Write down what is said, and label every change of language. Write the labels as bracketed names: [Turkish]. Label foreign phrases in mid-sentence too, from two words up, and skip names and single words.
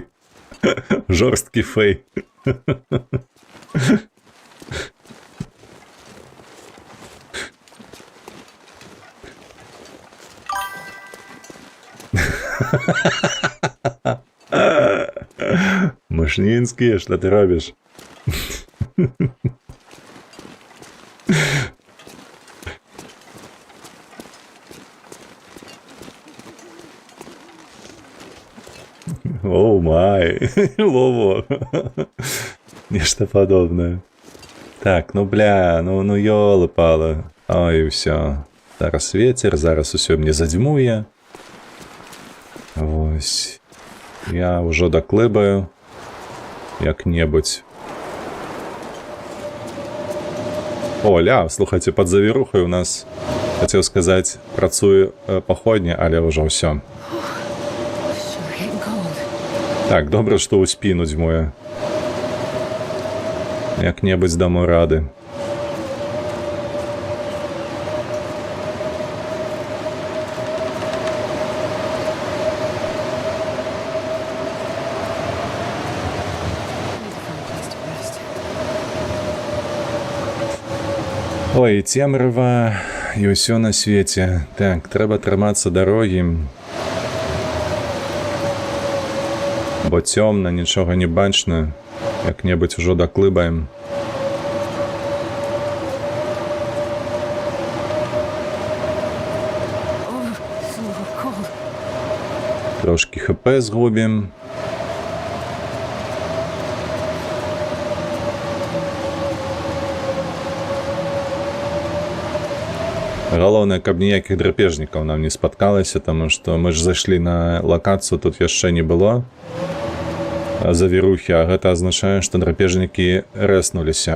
[Belarusian] Жорсткі фей. Машнінскі, што [Ukrainian] ти робиш? [English] Oh my, [Belarusian] во-во. Нешта падобнае. Так, ну бля, ну ёлы-палы. Ой, усё. Зараз ветер, зараз усё мне задзьмуе. Вось. Я ўжо даклыбаю як-небудзь. О, ля, слухайце, пад завірухай у нас, хацеў сказаць, працуе паходня, але ўжо ўсё. [English] Sure getting cold. [Belarusian] Так, добра, што ў спіну дзьмуе. Як-небудзь даму рады. [English] Need to find a place to rest. [Belarusian] Ой, цемрава і ўсё на свеце. Так, трэба трымацца дарогі. Бо цёмна, нічога не бачна. Як-небудзь ужо даклыбаем. [English] Oh, so cold. [Belarusian] Трошки ХП згубім. Галоўнае, каб ніякіх драпежнікаў нам не спаткалася, таму што мы ж зайшлі на лакацыю, тут яшчэ не было завірухі, а гэта азначае, што драпежнікі рэснуліся.